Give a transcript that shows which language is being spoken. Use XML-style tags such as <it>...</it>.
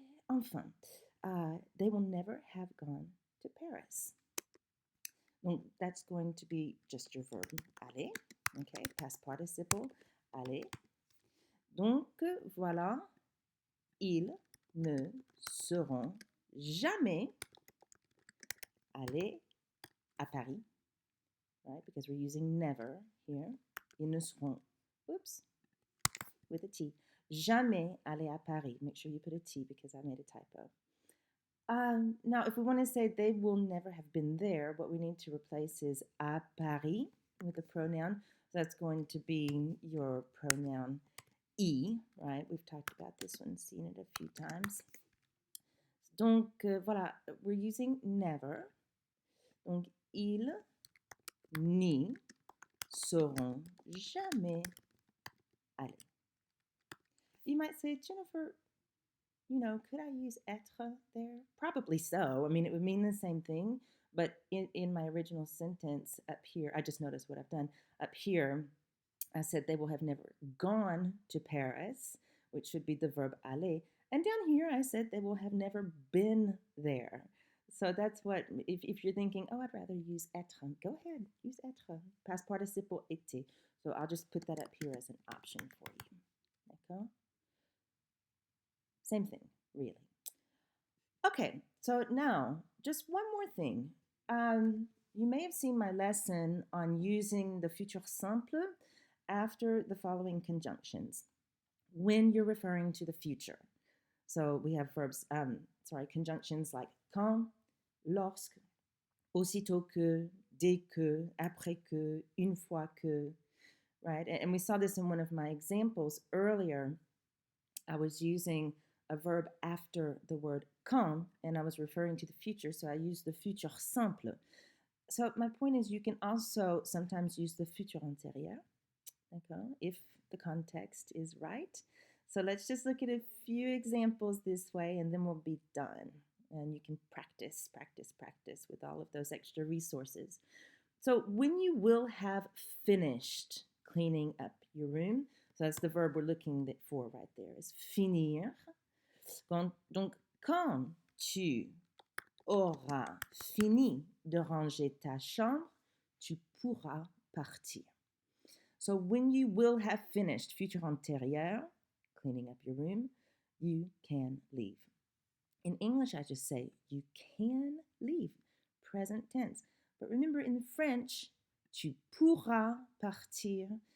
<fr>Enfin,</fr> <en>they will never have gone to Paris. Donc, that's going to be just your verb aller. Okay, past participle, aller.</en> <fr>Donc, voilà, ils ne seront jamais allés à Paris,</fr> <en>right? Because we're using never here.</en> <fr>Ils ne seront,</fr> <en>oops, with a T.</en> <fr>Jamais allés à Paris.</fr> <en>Make sure you put a T because I made a typo. Now, if we want to say they will never have been there, what we need to replace is à Paris with a pronoun. So that's going to be your pronoun I, right? We've talked about this one, seen it a few times.</en> <fr>Donc, voilà,</fr> <en>we're using never.</en> <fr>Donc, ils n'y seront jamais allés.</fr> <en>You might say, Jennifer, could I use être there? Probably so. I mean, it would mean the same thing, but in my original sentence up here, I just noticed what I've done. Up here, I said they will have never gone to Paris, which should be the verb aller. And down here, I said they will have never been there. So that's what, if you're thinking, oh, I'd rather use être, go ahead, use être. Past participle été. So I'll just put that up here as an option for you. Okay? Same thing, really. Okay, so now, just one more thing. You may have seen my lesson on using the futur simple after the following conjunctions when you're referring to the future. So we have conjunctions like quand, lorsque, aussitôt que, dès que, après que, une fois que, right? And we saw this in one of my examples earlier. I was using a verb after the word quand, and I was referring to the future, so I used the futur simple. So my point is you can also sometimes use the futur antérieur, okay, if the context is right. So let's just look at a few examples this way, and then we'll be done. And you can practice with all of those extra resources. So when you will have finished cleaning up your room, so that's the verb we're looking for right there, is finir.</en> <fr>Donc, quand tu auras fini de ranger ta chambre, tu pourras partir.</fr> <en>So when you will have finished, futur antérieur, cleaning up your room, you can leave. In English, I just say you can leave, present tense. But remember in French,</en> <fr>tu pourras partir.</fr>